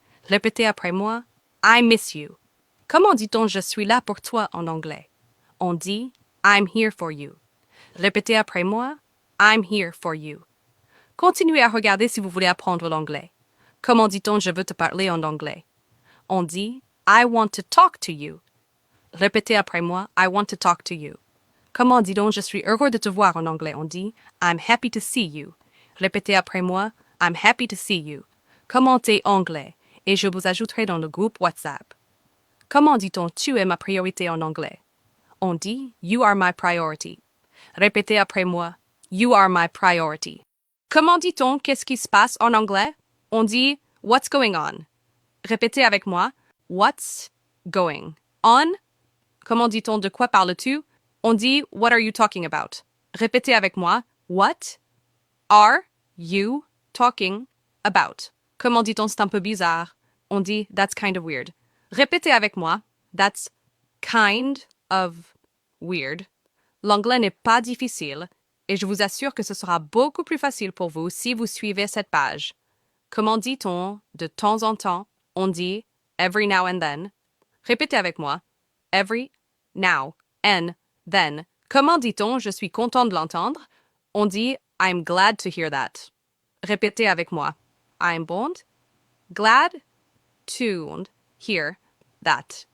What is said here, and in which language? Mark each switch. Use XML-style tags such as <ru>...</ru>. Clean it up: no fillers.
<fr>Répétez après moi.</fr> <en>I miss you.</en> <fr>Comment dit-on je suis là pour toi en anglais? On dit</fr> <en>I'm here for you.</en> <fr>Répétez après moi.</fr> <en>I'm here for you.</en> <fr>Continuez à regarder si vous voulez apprendre l'anglais. Comment dit-on je veux te parler en anglais? On dit</fr> <en>I want to talk to you.</en> <fr>Répétez après moi.</fr> <en>I want to talk to you.</en> <fr>Comment dit-on je suis heureux de te voir en anglais? On dit</fr> <en>I'm happy to see you.</en> <fr>Répétez après moi.</fr> <en>I'm happy to see you.</en> <fr>Commentez anglais et je vous ajouterai dans le groupe WhatsApp. Comment dit-on tu es ma priorité en anglais? On dit</fr> <en>you are my priority.</en> <fr>Répétez après moi.</fr> <en>You are my priority.</en> <fr>Comment dit-on qu'est-ce qui se passe en anglais? On dit</fr> <en>what's going on.</en> <fr>Répétez avec moi.</fr> <en>What's going on?</en> <fr>Comment dit-on de quoi parles-tu? On dit</fr> <en>what are you talking about?</en> <fr>Répétez avec moi.</fr> <en>What are you talking about?</en> <fr>Comment dit-on c'est un peu bizarre? On dit</fr> <en>that's kind of weird.</en> <fr>Répétez avec moi.</fr> <en>That's kind of weird.</en> <fr>L'anglais n'est pas difficile et je vous assure que ce sera beaucoup plus facile pour vous si vous suivez cette page. Comment dit-on de temps en temps? On dit</fr> <en>every now and then.</en> <fr>Répétez avec moi.</fr> <en>Every now and then.</en> <fr>Comment dit-on je suis content de l'entendre? On dit</fr> <en>I'm glad to hear that.</en> <fr>Répétez avec moi.</fr> <en>I'm bond, glad to hear that.</en>